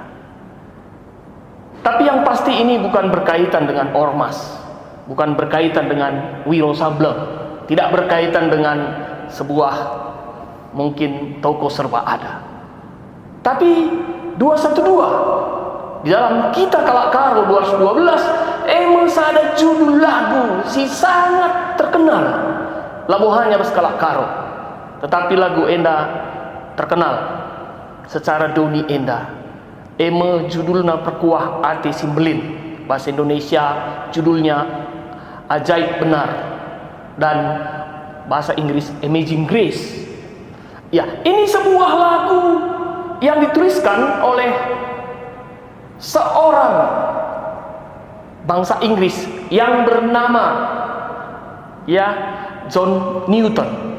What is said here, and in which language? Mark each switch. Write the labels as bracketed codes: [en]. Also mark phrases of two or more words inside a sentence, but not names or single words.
[id] Tapi yang pasti ini bukan berkaitan dengan ormas, bukan berkaitan dengan Wiro Sableng, tidak berkaitan dengan sebuah mungkin toko serba ada. Tapi 212 di dalam kita Kalakaro 212 emang ada judul lagu si sangat terkenal. Labuhannya bas Kalakaro, tetapi lagu enda terkenal secara [btx] doni enda. [id] Eme judulnya Perkuah Ati Simbelin, bahasa Indonesia judulnya Ajaib Benar, dan bahasa Inggris Amazing Grace. Ya, ini sebuah lagu yang dituliskan oleh seorang bangsa Inggris yang bernama John Newton.